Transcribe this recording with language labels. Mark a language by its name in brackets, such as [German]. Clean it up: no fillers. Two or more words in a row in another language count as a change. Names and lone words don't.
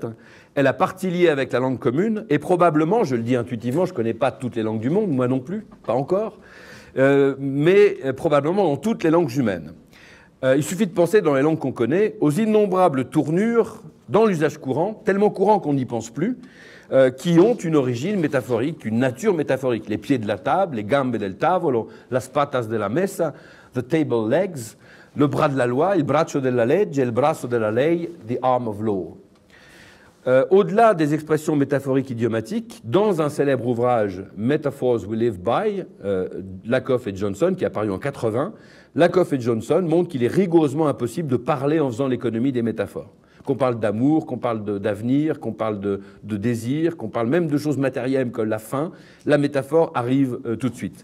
[French] Elle a partie liée avec la langue commune, et probablement, je le dis intuitivement, je ne connais pas toutes les langues du monde, moi non plus, pas encore, mais probablement dans toutes les langues humaines. Il suffit de penser dans les langues qu'on connaît aux innombrables tournures dans l'usage courant, tellement courant qu'on n'y pense plus, qui ont une origine métaphorique, une nature métaphorique. Les pieds de la table, [Italian] les gambe del tavolo, [Spanish] las patas de la mesa, [English] the table legs, [French] le bras de la loi, [Italian] il braccio della legge, il brazo della lei, [English] the arm of law. [French] Au-delà des expressions métaphoriques idiomatiques, dans un célèbre ouvrage Metaphors We Live By, Lakoff et Johnson, qui est apparu en 80, Lakoff et Johnson montrent qu'il est rigoureusement impossible de parler en faisant l'économie des métaphores. Qu'on parle d'amour, qu'on parle d'avenir, qu'on parle de désir, qu'on parle même de choses matérielles comme la faim, la métaphore arrive tout de suite.